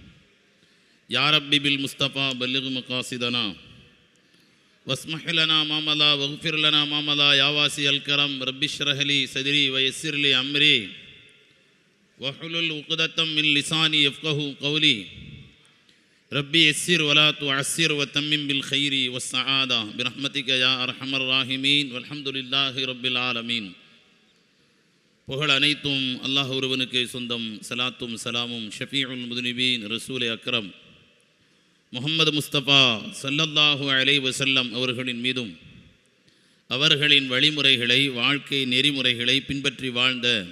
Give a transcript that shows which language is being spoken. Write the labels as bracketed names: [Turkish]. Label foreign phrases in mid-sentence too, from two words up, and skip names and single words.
[Arabic] يا ربي بالمصطفى بلغ مقاصدنا واسمح لنا ما مضى واغفر لنا ما مضى يا واسع الكرم رب اشرح لي صدري ويسر لي امري واحلل عقدة من لساني يفقهوا قولي ربي يسر ولا تعسر وتمم بالخير والسعادة برحمتك يا ارحم الراحمين والحمد لله رب العالمين. [Tamil] புகழ் அனைத்தும் அல்லாஹ் ஒருவனுக்கு சொந்தம். சலாத்தும் சலாமும் [Arabic] شفيع المذنبين [Urdu] رسول اکرم [Tamil] முஹம்மது முஸ்தபா [Arabic] صلى الله عليه وسلم [Tamil] அவர்களின் மீதும் அவர்களின் வழிமுறைகளை வாழ்க்கை நெறிமுறைகளை பின்பற்றி வாழ்ந்த